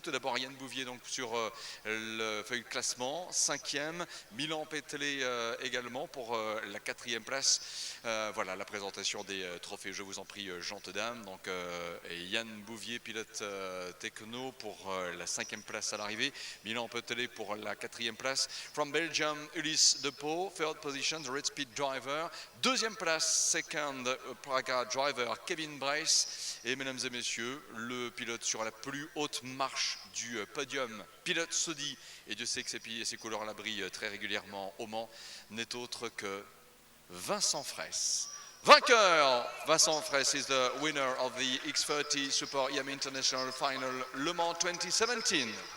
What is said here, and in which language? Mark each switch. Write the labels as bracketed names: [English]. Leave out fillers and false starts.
[French] Tout d'abord Yann Bouvier donc sur le feuille de classement, 5e. Milan Petley également pour la 4e place. Voilà la présentation des trophées. Je vous en prie, gentes dames. Donc Yann Bouvier, pilote techno pour la 5e place à l'arrivée. Milan Petley pour la 4e place. [English] From Belgium, Ulysse Depot, 3rd position, the Red Speed driver. [French] 2e place, [English] 2nd Praga driver, Kevin Bress. [French] Et mesdames et messieurs, le pilote sur la plus haute marche du podium, pilote Sodi, et Dieu sait que ses couleurs la brillent très régulièrement au Mans, n'est autre que Vincent Fraisse. [English] Vainqueur, Vincent Fraisse is the winner of the X30 Super Yamé International Final Le Mans 2017.